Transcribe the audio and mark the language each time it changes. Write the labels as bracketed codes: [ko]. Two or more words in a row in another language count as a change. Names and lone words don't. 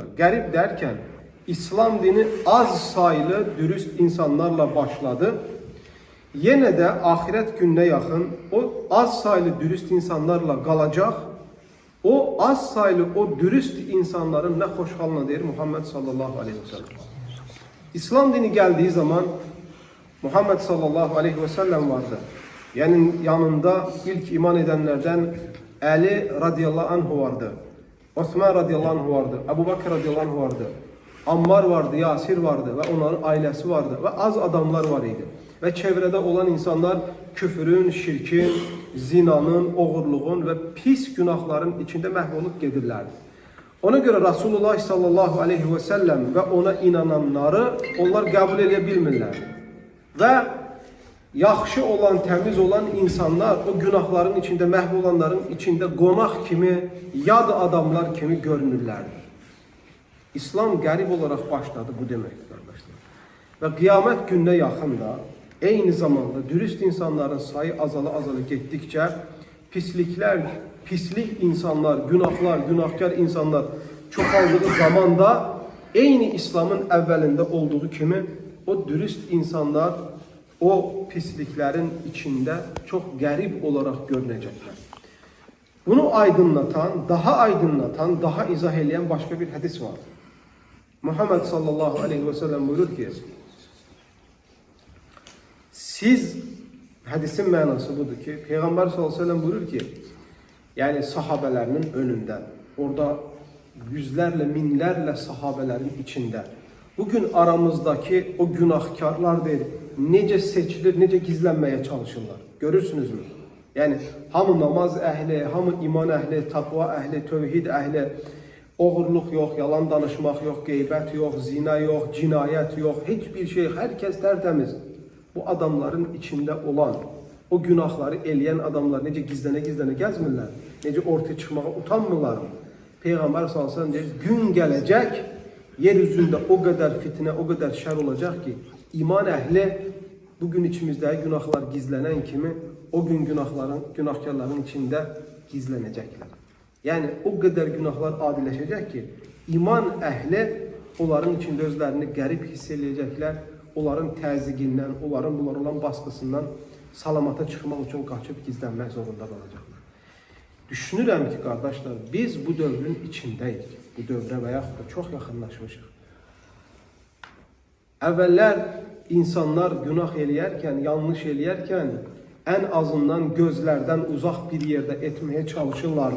[az] Qərib dərkən İslam dini az sayılı dürüst insanlarla başladı. Yenə də axirət gününə yaxın o az sayılı dürüst insanlarla qalacaq. O az sayılı o dürüst insanların nə xoş halına deyir Muhammed [ar] صلى الله عليه وسلم. [az] İslam dini gəldiyi zaman Muhammed [ar] صلى الله عليه وسلم [az] vardı. [tr] Yani yanında ilk iman edenlerden Ali [ar] رضي الله عنه [tr] vardı. Osman [ar] رضي الله عنه [tr] vardı. Ebu Bakr [ar] رضي الله عنه [tr] vardı. Ammar vardı, Yasir vardı ve onların ailesi vardı ve az adamlar var idi. Ve çevrede olan insanlar küfürün, şirkin, zinanın, oğurluğun ve pis günahların içinde məhvolup gedirlerdi. Ona göre Resulullah [ar] صلى الله عليه وسلم [tr] ve ona inananları onlar kabul edebilmirler. [az] Ve yaxşı olan, təmiz olan insanlar o günahların içinde, məhv olanların içinde qonaq kimi, yad adamlar kimi görünürlərdir. İslam qərib olaraq başladı, bu deməkdir qardaşlar. Və qiyamət gününə yaxın da, eyni zamanda dürüst insanların sayı azala getdikcə, pisliklər, pislik insanlar, günahlar, günahkar insanlar çoxaldığı zamanda, eyni İslamın əvvəlində olduğu kimi, [tr] o dürüst insanlar o pisliklerin içinde çok qərib olarak görünecekler. [az] Bunu aydınlatan, daha izah edən başka bir hadis var. [tr] Muhammed [ar] صلى الله عليه وسلم [tr] buyurur ki, siz, hadisin mənası budur ki, Peygamber [ar] صلى الله عليه وسلم [tr] buyurur ki, yani sahabelerinin önünden, orada yüzlerle, minlerle sahabelerin içinde, bugün aramızdaki o günahkarlar değil, [az] necə seçilir, necə gizlənməyə çalışırlar. [tr] Görürsünüz mü? [az] Yani hamı namaz əhli, hamı iman əhli, taqva əhli, tövhid əhli, oğurluq yox, yalan danışmaq yox, qeybət yox, zina yox, cinayət yox, heç bir şey, herkes tertemiz. Bu adamların içinde olan, o günahları eləyən adamlar necə gizlənə gəzmirlər, necə ortaya çıxmağa utanmırlar mı? [tr] Peygamber [ar] صلى الله عليه وسلم [tr] deyir, gün gələcək, yeryüzünde o kadar fitne, o kadar şer olacak ki, iman ehli bugün içimizdeki günahlar gizlenen kimi o gün günahkarların içinde gizlenecekler. Yani o kadar günahlar adileşecek ki iman ehli onların içinde özlerini qərib hiss edəcəklər. [az] Onların təzyiqindən, bunlar olan baskısından salamata çıxmaq üçün qaçıb gizlənmək zorunda qalacaqlar. Düşünürəm ki qardaşlar, biz bu dövrün içindəyik. Bu dövrə və yaxud da çox yaxınlaşmışıq. Əvvəllər insanlar günah eləyərkən, yanlış eləyərkən ən azından gözlərdən uzaq bir yerdə etməyə çalışırlardı.